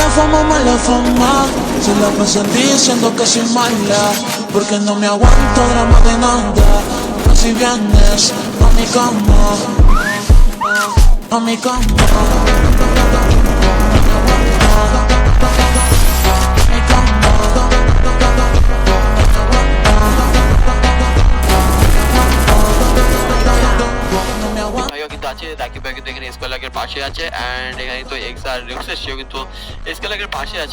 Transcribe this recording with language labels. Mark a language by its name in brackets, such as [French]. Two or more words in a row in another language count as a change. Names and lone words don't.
[Spanish] como mala fama. Se la pasan diciendo que soy mala, porque no me aguanto drama de nada. Si vienes a mi cama, a mi cama. [Bangla] রাকিব ভাই কিন্তু এখানে স্কোয়ার পাশে আছে অ্যান্ড এখানে তো এক্স আর রিক্সের সেও কিন্তু স্কোয়ার পাশে আছে।